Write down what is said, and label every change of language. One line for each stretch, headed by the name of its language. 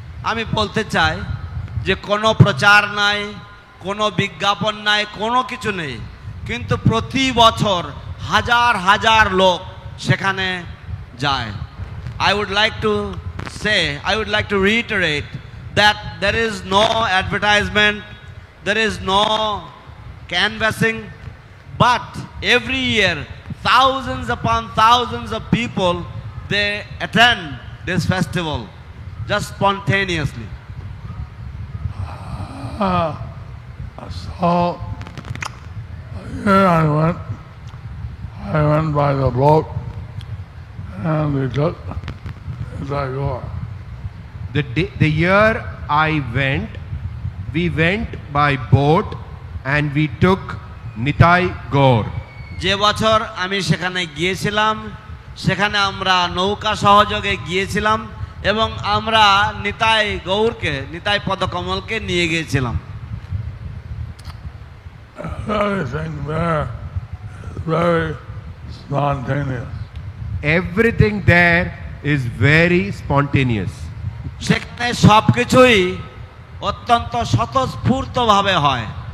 Bangla: আমি বলতে চাই যে কোনো প্রচার নাই, কোনো বিজ্ঞাপন নাই, কোনো কিছু নেই, কিন্তু প্রতি বছর হাজার হাজার লোক সেখানে যায়।
English: I would like to say, I would like to reiterate that there is no advertisement, there is no canvassing, but every year thousands upon thousands of people, they attend this festival just spontaneously. So here I went by the boat, and we took Tagore. The year I went, we went by boat and we took Nitai Gaur.
Bangla: যে বছর আমি সেখানে গিয়েছিলাম, সেখানে আমরা নৌকা সহযোগে গিয়েছিলাম এবং আমরা নিতাই গৌরকে, নিতাই পদকমলকে নিয়ে গিয়েছিলাম।
English: Everything there is very spontaneous. Everything there is very spontaneous.
Bangla: সেখানে সবকিছুই অত্যন্ত স্বতঃস্ফূর্তভাবে হয়।